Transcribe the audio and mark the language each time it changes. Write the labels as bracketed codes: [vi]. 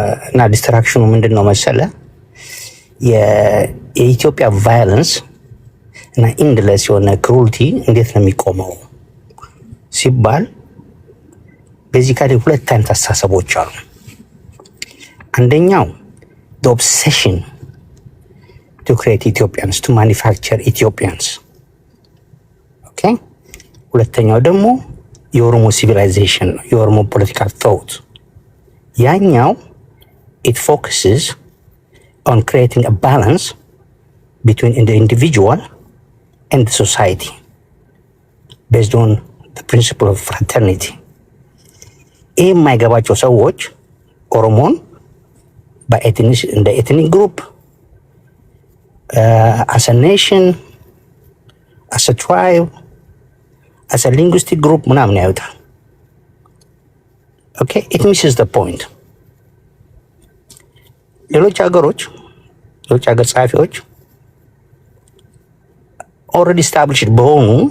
[am] እና ዲስትራክሽኑ ምንድን ነው መሰለ የኢትዮጵያ ቫዮለንስ እና ኢንድለስ የሆነ ክሩልቲ እንዴት ነው የሚቆመው ሲባል ቤዚካሊ ሁለት አይነት አስተሳሰቦች አሉ። አንደኛው [en] the obsession to create Ethiopians, to manufacture Ethiopians. [am] Okay? ሁለተኛው ደግሞ የኦሮሞ civilization ነው፣ የኦሮሞ [en] political thought. [am] ያኛው [en] it focuses on creating a balance between the individual and the society based on the principle of fraternity. [am] ይህ የማይገባቸው ሰዎች ኦሮሞን እንደ [en] ኤትኒክ ግሩፕ አስ አ ኔሽን አስ አ ትራይብ አስ አ ሊንጉስቲክ ግሩፕ [am] ምናምን ያዩታል። [en] ኦኬ ኢት ሚስስ ዘ ፖይንት። [am] ሌሎች ሀገር ጸሐፊዎች ኦልሬዲ ስታብሊሽድ በሆኑ